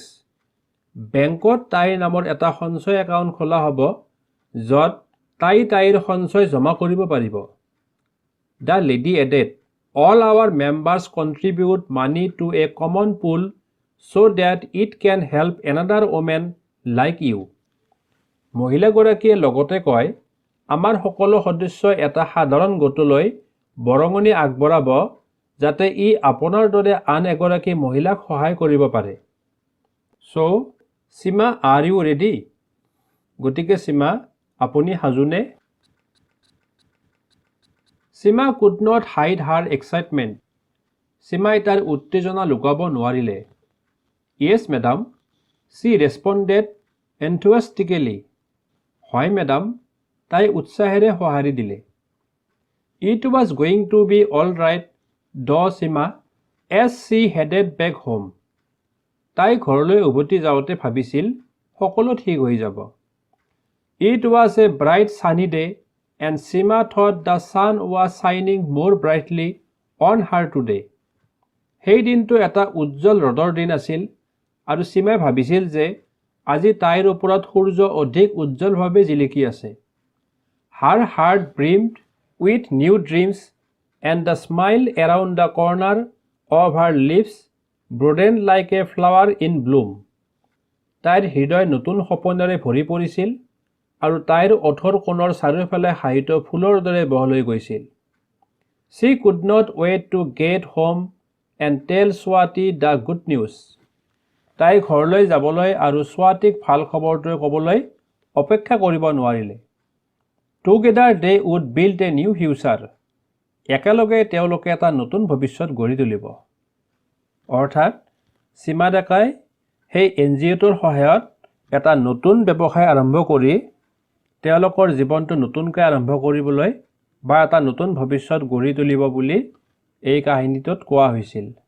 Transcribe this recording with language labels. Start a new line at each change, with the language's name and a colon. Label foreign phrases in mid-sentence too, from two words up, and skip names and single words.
Assamese: বেংকত তাইৰ নামৰ এটা সঞ্চয় একাউণ্ট খোলা হ'ব য'ত তাইৰ সঞ্চয় জমা কৰিব পাৰিব।
English: The lady added, all our members contribute money to a common pool so that it can help another woman like you.
Assamese: মহিলাগৰাকীয়ে লগতে কয়, আমাৰ সকলো সদস্যই এটা সাধাৰণ গোটলৈ বৰঙণি আগবঢ়াব যাতে ই আপোনাৰ দৰে আন এগৰাকী মহিলাক সহায় কৰিব পাৰে।
English: So, Sima, are you ready?
Assamese: গতিকে সীমা, আপুনি সাজুনে?
English: Sima could not hide her excitement.
Assamese: সীমাই তাৰ উত্তেজনা লুকাব নোৱাৰিলে।
English: Yes, madam, she responded enthusiastically.
Assamese: হয়, মেডাম, তাই উৎসাহেৰে সঁহাৰি দিলে।
English: It was going to be all right, though Sima, as she headed back home.
Assamese: তাই ঘৰলৈ উভতি যাওঁতে ভাবিছিল সকলো ঠিক হৈ যাব।
English: It was a bright sunny day, and Sima thought the sun was shining more brightly on her today.
Assamese: সেই দিনটো এটা উজ্জ্বল ৰ'দৰ দিন আছিল আৰু সীমাই ভাবিছিল যে আজি তাইৰ ওপৰত সূৰ্য অধিক উজ্জ্বলভাৱে জিলিকি আছে।
English: Her heart brimmed with new dreams, and the smile around the corner of her lips broadened like a flower in bloom.
Assamese: তাইৰ হৃদয় নতুন সপোনেৰে ভৰি পৰিছিল আৰু তাইৰ ওঠৰ কোণৰ চাৰিওফালে হাঁহিত ফুলৰ দৰে বহলৈ গৈছিল।
English: She could not wait to get home and tell Swati the good news.
Assamese: তাই ঘৰলৈ যাবলৈ আৰু স্বাতীক ভাল খবৰটো ক'বলৈ অপেক্ষা কৰিব নোৱাৰিলে।
English: Together they would build a new future.
Assamese: একেলগে তেওঁলোকে এটা নতুন ভৱিষ্যত গঢ়ি তুলিব। অৰ্থাৎ সীমা ডেকাই সেই NGOটোৰ সহায়ত এটা নতুন ব্যৱসায় আৰম্ভ কৰি তেওঁলোকৰ জীৱনটো নতুনকৈ আৰম্ভ কৰিবলৈ বা এটা নতুন ভৱিষ্যত গঢ়ি তুলিব বুলি এই কাহিনীটোত কোৱা হৈছিল।